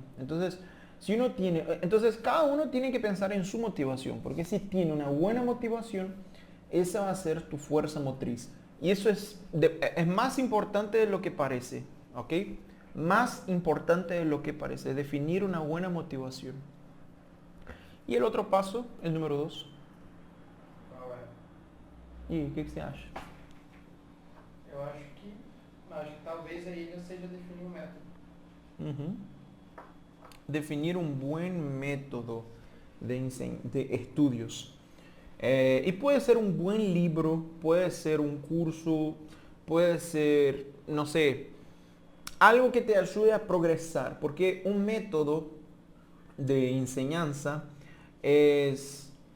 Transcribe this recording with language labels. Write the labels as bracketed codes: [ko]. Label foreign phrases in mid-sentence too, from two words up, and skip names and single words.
[es] Entonces, si uno tiene, entonces cada uno tiene que pensar en su motivación, porque si tiene una buena motivación, esa va a ser tu fuerza motriz. Y eso es más importante de lo que parece, ¿ok? Más importante de lo que parece, definir una buena motivación. Y el otro paso, el número 2. [pt] Qual é? [es] ¿Y qué se acha? [pt] Eu acho que talvez a ilha seja definir um método. Ujú. [es] Definir un buen método de estudios. Y puede ser un buen libro, puede ser un curso, puede ser, no sé, algo que te ayude a progresar, porque un método de enseñanza es...